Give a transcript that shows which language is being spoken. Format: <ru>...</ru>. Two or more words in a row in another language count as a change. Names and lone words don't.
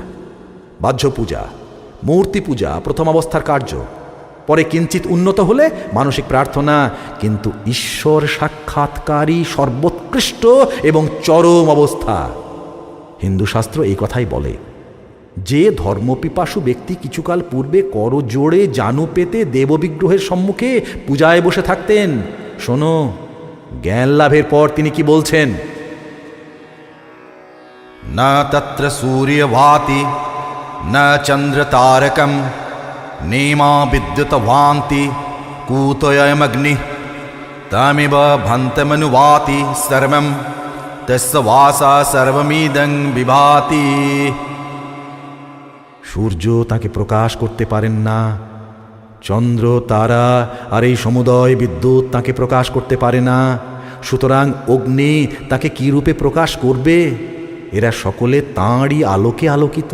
<bn>বাহ্য পূজা, মূর্তি পূজা প্রথম অবস্থার কার্য, পরে কিঞ্চিত উন্নত হলে মানসিক প্রার্থনা, কিন্তু ঈশ্বর সাক্ষাৎকারী সর্বোৎকৃষ্ট এবং চরম অবস্থা। হিন্দু শাস্ত্র এই কথাই বলে। যে ধর্মপিপাসু ব্যক্তি কিছুকাল পূর্বে করজোড়ে জানু পেতে দেববিগ্রহের সম্মুখে পূজায় বসে থাকতেন, শোনো জ্ঞান লাভের পর তিনি কি বলছেন।</bn> <sa>न तत्र सूर्यभाति न चन्द्रतारकं नेमा विद्युतभान्ति कूतोऽयमग्निः तमिव भन्तमनुवाति सर्वं तस्य वासा सर्वमिदं विभाति।</sa> <bn>সূর্য তাকে প্রকাশ করতে পারেন না, চন্দ্র তারা আর এই সমুদয় বিদ্যুৎ তাকে প্রকাশ করতে পারে না, সুতরাং অগ্নি তাকে কি রূপে প্রকাশ করবে? এরা সকলে তাঁরই আলোকে আলোকিত।</bn>